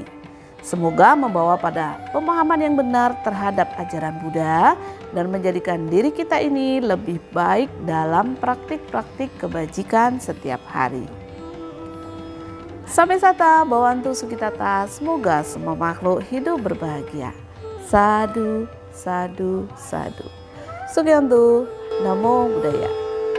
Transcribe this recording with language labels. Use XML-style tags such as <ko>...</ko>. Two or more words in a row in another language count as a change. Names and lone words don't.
<id>Semoga membawa pada pemahaman yang benar terhadap ajaran Buddha dan menjadikan diri kita ini lebih baik dalam praktik-praktik kebajikan setiap hari.</id> <pi>Sampai sata Bhawantu Sukhitata,</pi> <id>semoga semua makhluk hidup berbahagia.</id> <pi>Sadhu, sadhu, sadhu. Sugyantu, Namo Buddhaya.</pi>